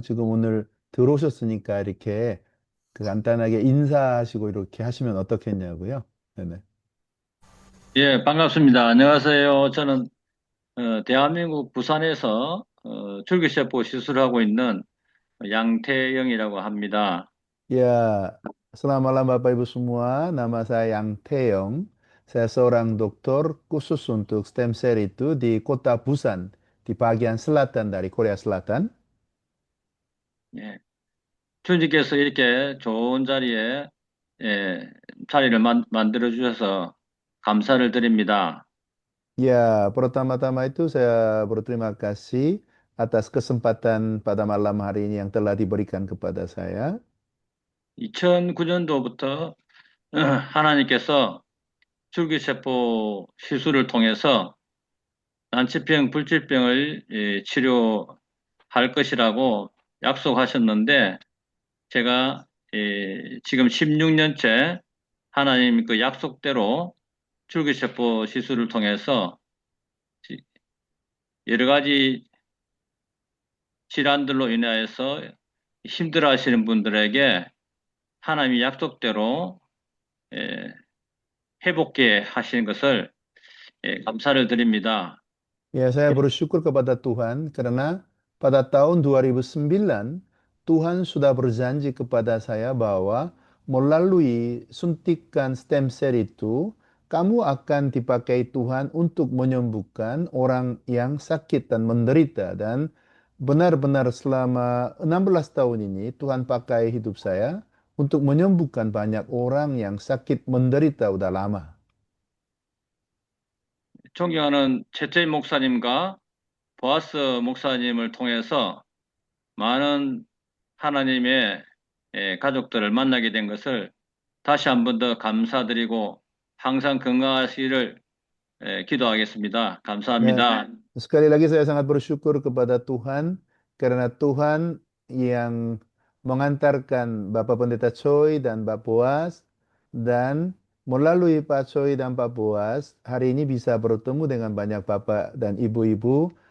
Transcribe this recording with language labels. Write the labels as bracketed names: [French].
[Korean] 지금 오늘 들어오셨으니까 이렇게 간단하게 인사하시고 이렇게 하시면 어떻겠냐고요. 네네. 예, 반갑습니다. 안녕하세요. 저는 대한민국 부산에서 줄기세포 시술하고 있는 양태영이라고 합니다. [Indonesian] Ya, selamat malam Bapak Ibu semua. Nama saya Yang Taeyong. Saya seorang dokter khusus untuk stem cell itu di kota Busan, di bagian selatan dari Korea Selatan. [Korean] 예, 주님께서 이렇게 좋은 자리에 자리를 만들어 주셔서 감사를 드립니다. [Indonesian] Ya, pertama-tama itu saya berterima kasih atas kesempatan pada malam hari ini yang telah diberikan kepada saya. [Korean] 2009년도부터 하나님께서 줄기세포 시술을 통해서 난치병, 불치병을 치료할 것이라고 약속하셨는데 제가 지금 16년째 하나님 그 약속대로 줄기세포 시술을 통해서 여러 가지 질환들로 인하여서 힘들어하시는 분들에게 하나님의 약속대로 회복게 하시는 것을 감사를 드립니다. [Indonesian] Ya, saya bersyukur kepada Tuhan karena pada tahun 2009 Tuhan sudah berjanji kepada saya bahwa melalui suntikan stem cell itu kamu akan dipakai Tuhan untuk menyembuhkan orang yang sakit dan menderita, dan benar-benar selama 16 tahun ini Tuhan pakai hidup saya untuk menyembuhkan banyak orang yang sakit menderita udah lama. [Korean] 존경하는 최재인 목사님과 보아스 목사님을 통해서 많은 하나님의 가족들을 만나게 된 것을 다시 한 번 더 감사드리고 항상 건강하시기를 기도하겠습니다. 감사합니다. [Indonesian] Sekali lagi saya sangat bersyukur kepada Tuhan karena Tuhan yang mengantarkan Bapak Pendeta Choi dan Pak Boas, dan melalui Pak Choi dan Pak Boas hari ini bisa bertemu dengan banyak Bapak dan Ibu-ibu.